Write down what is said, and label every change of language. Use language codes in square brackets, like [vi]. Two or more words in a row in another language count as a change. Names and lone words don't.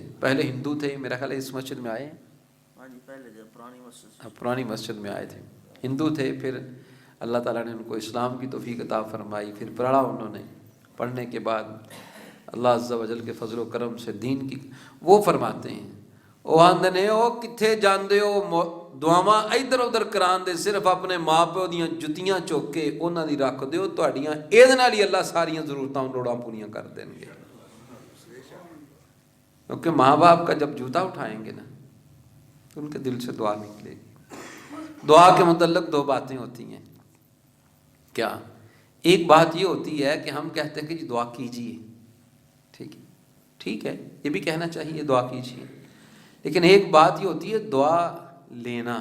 [ur] پہلے ہندو تھے, میرا خیال ہے اس مسجد میں آئے ہیں, پرانی مسجد میں آئے تھے, ہندو تھے, پھر اللہ تعالیٰ نے ان کو اسلام کی توفیق عطا فرمائی, پھر پڑھا انہوں نے, پڑھنے کے بعد اللہ [ar] عز و جل [ur] کے فضل و کرم سے دین کی. وہ فرماتے ہیں, [pa] وہ آندے نے او کتھے جاندے ہو دعاواں ادھر ادھر کران دے, صرف اپنے ماں پیو دیاں جتیاں چوک کے انہاں دی رکھ دیو, تہاڈیاں اید نال ہی اللہ ساریاں ضرورتاں لوڑاں پوریاں کر دیں گے. [ur] کیونکہ ماں باپ کا جب جوتا اٹھائیں گے نا تو ان کے دل سے دعا نکلے گی. دعا کے متعلق 2 باتیں ہوتی ہیں. کیا؟ ایک بات یہ ہوتی ہے کہ ہم کہتے ہیں کہ جی دعا کیجیے, ٹھیک ہے, یہ بھی کہنا چاہیے دعا کیجیے, لیکن ایک بات یہ ہوتی ہے دعا لینا.